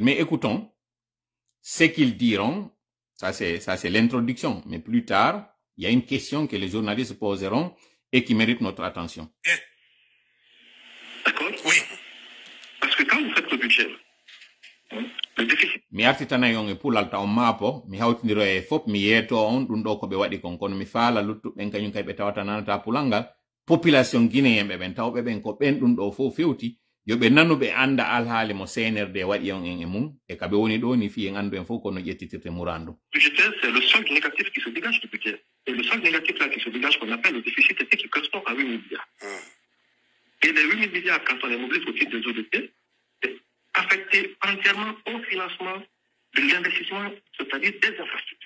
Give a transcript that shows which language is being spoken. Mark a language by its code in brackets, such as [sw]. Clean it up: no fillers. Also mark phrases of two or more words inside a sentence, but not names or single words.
[fr] Mais écoutons ce qu'ils diront. Ça, c'est l'introduction. Mais plus tard, il y a une question que les journalistes poseront et qui mérite notre attention. D'accord? Oui. Parce que quand vous faites le budget, le déficit. [ff] Mi artitana yon e pulalta on mapo, mi hawtindiro e fop mi yeto on ɗum ɗo ko ɓe waɗi kon kono mi faala luttuɓen kañum kay ɓe tawata nanata pulalngal [fr] population guinéen [ff] ɓen tawɓe ɓen ko ɓen ɗum ɗo fof fewti yo ɓe nanuɓe anda alhaali mo CNRD waɗi on en e mum e kaɓe woni ɗo ni fi en andu en fof kono ƴettitirte murandu. [fr] Budgétaire, c'est le solde négatif qui se dégage du budget. Et le solde négatif là qui se dégage, qu'on appelle le déficit, c'est qui correspond à 8 milliards. Et les 8 milliards, quand on les mobilise au titre des ODP, c'est affecté entièrement au financement de l'investissement, c'est-à-dire des infrastructures.